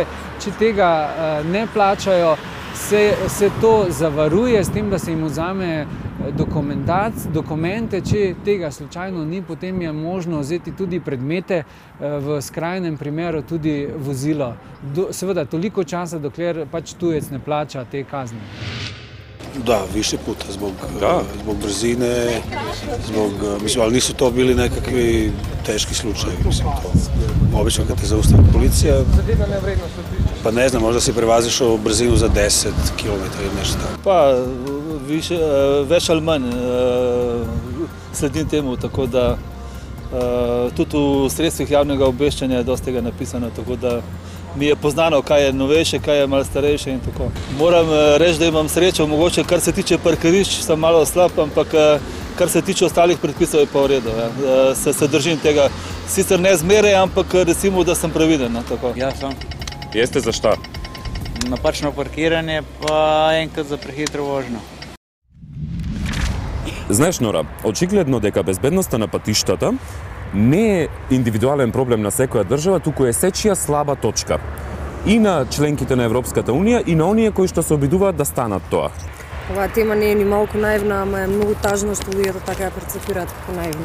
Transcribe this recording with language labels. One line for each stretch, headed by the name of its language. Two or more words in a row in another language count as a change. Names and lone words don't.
Slovenian: Če tega ne plačajo, se to zavaruje s tem, da se jim vzame dokumente. Če tega slučajno ni, potem je možno vzeti tudi predmete, v skrajnem primeru tudi vozilo. Seveda toliko časa, dokler pač tujec ne plača te kazni.
Serbian: Da, više puta, zbog brzine, ali nisu to bili nekakvi teški slučajevi, obično kad te zaustavi policija, pa ne znam, možda si prevazišao brzinu za 10 km ili nešto tako.
Slovenian: Pa, več ali manj sledim temu, tako da tudi v sredstvih javnega obveščanja je dosti tega napisano, tako da mi je poznano, kaj je novejše, kaj je malo starejše in tako. Moram reči, da imam srečo, mogoče kar se tiče parkirišč, sem malo slab, ampak kar se tiče ostalih predpisov je pa v redu. Se držim tega, sicer ne zmeraj, ampak recimo, da sem previden.
Serbian: Ja sam Jeste za šta?
Slovenian: Napačno parkiranje, pa enkrat za prehitro vožnju.
Macedonian: Знаеш, Нора, очигледно дека безбедноста на патиштата не е индивидуален проблем на секоја држава, туку е сечија слаба точка. И на членките на Европската Унија, и на оние кои што се обидуваат да станат тоа. Оваа тема не е ни малку наивна, ама е многу тажно што луѓето така ја перцепираат како наивна.